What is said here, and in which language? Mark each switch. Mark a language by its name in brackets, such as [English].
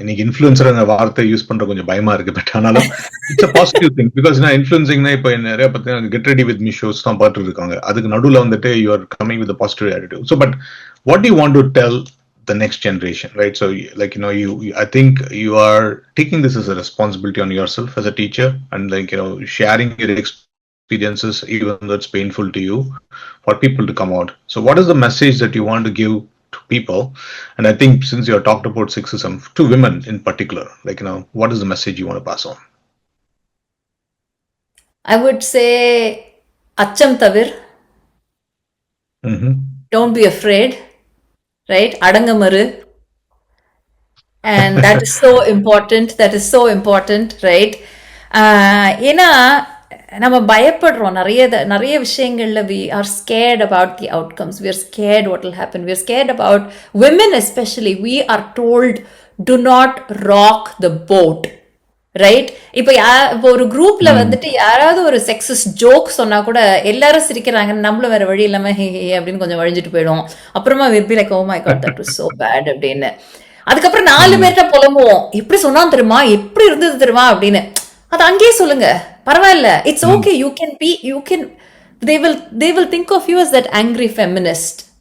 [Tamil] இன்னைக்கு இன்ஃப்ளூயன்சர் வார்த்தை யூஸ் பண்ற கொஞ்சம் பயமா இருக்கு, பட் ஆனாலும் [English] it's a positive thing, because [Tamil] நான் இன்ஃப்ளூயன்சிங்னா இப்போ நிறைய பார்த்தீங்கன்னா [English] get ready with me shows [Tamil] தான் பார்த்துட்டு இருக்காங்க. அதுக்கு நடுவில் வந்துட்டு [English] You are coming with positive attitude. So but what do you want to tell the next generation, right? So I think you are taking this as a responsibility on yourself as a teacher, and sharing your experience experiences, even though it's painful to you, for people to come out. So what is the message that you want to give to people? And I think since you have talked about sexism, to women in particular, like, what is the message you want to pass on? [Tamil] I would say, acham tavir. [English] Don't be afraid, right? [Tamil] Adangamaru. [English] And that is so important. That is so important, right? [Tamil] ஏன்னா நம்ம பயப்படுறோம் நிறைய விஷயங்கள்ல. [English] we are scared about the outcomes. We are scared what will happen. We are scared about women especially. We are told, do not rock the boat, right? [Tamil] இப்போ ஒரு குரூப்ல வந்துட்டு யாராவது ஒரு செக்ஸிஸ்ட் ஜோக் சொன்னா கூட எல்லாரும் சிரிக்கிறாங்க, நம்மளும் வேற வழி இல்லாம ஹே ஹே அப்படின்னு கொஞ்சம் வழிஞ்சிட்டு போயிடும். அப்புறமா [English] விற்பி like, oh my God, that was so bad [Tamil] அப்படின்னு. அதுக்கப்புறம் 4 பேர்கிட்ட புலம்புவோம், எப்படி சொன்னா தெரியுமா, எப்படி இருந்தது தெரியுமா அப்படின்னு. அது அங்கேயே சொல்லுங்க, பரவாயில்ல, [English] It's okay. You can they will think of you as that angry feminist.